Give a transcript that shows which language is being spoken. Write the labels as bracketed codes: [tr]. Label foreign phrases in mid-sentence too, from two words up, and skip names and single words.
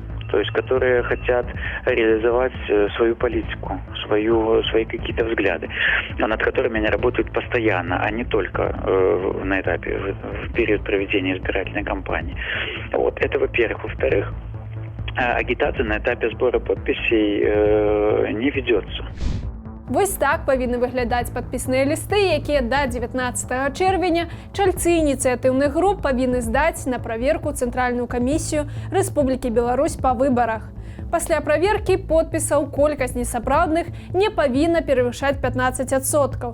[ru] то есть которые хотят реализовать свою политику, свои какие-то взгляды, над которыми они работают постоянно, а не только на этапе, в период проведения избирательной кампании. Вот. Это во-первых. Во-вторых, агитация на этапе сбора подписей не ведется. [be] Вось так павінны выглядаць падпісныя лісты, якія да 19 чэрвеня чальцы ініцыятыўных груп павінны здаць на праверку Цэнтральную камісію Рэспублікі Беларусь па выбарах. Пасля праверкі подпісаў колькасць несапраўдных не павінна перавышаць 15%.